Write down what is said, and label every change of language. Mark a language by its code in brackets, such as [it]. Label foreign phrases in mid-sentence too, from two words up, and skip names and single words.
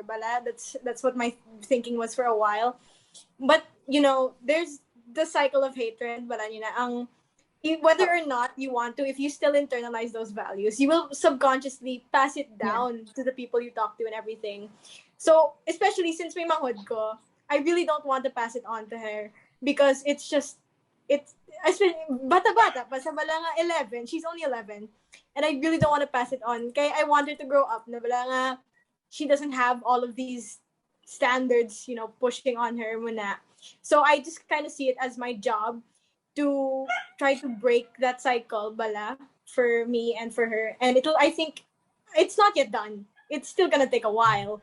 [en] Bala, that's what my thinking was for a while. But there's the cycle of hatred. Bala, whether or not you want to, if you still internalize those values, you will subconsciously pass it down to the people you talk to and everything. So, especially since [hil] may mahod ko, [en] I really don't want to pass it on to her because it's especially [hil] bata-bata, pa sa bala nga [en] 11, she's only 11, and I really don't want to pass it on. Kaya I want her to grow up [hil] na bala nga [en] she doesn't have all of these standards, pushing on her muna. So I just kind of see it as my job to try to break that cycle, bala, for me and for her. And I think, it's not yet done. It's still gonna take a while.